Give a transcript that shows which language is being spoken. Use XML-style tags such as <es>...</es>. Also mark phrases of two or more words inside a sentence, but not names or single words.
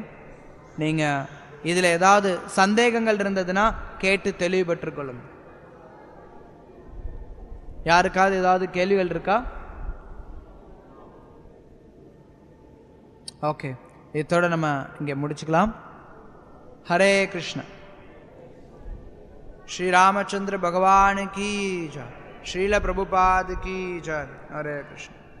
<ta>நீங்கள் இதில் ஏதாவது சந்தேகங்கள் இருந்ததுன்னா கேட்டு தெளிவு பெற்றுக்கொள்ளுங்கள். யாருக்காவது ஏதாவது கேள்விகள் இருக்கா? ஓகே, இதோட நம்ம இங்கே முடிச்சுக்கலாம்.</ta> <hi>हरे कृष्ण। श्री रामचंद्र भगवान की जय, श्रील प्रभुपाद की जय। हरे कृष्ण।</hi>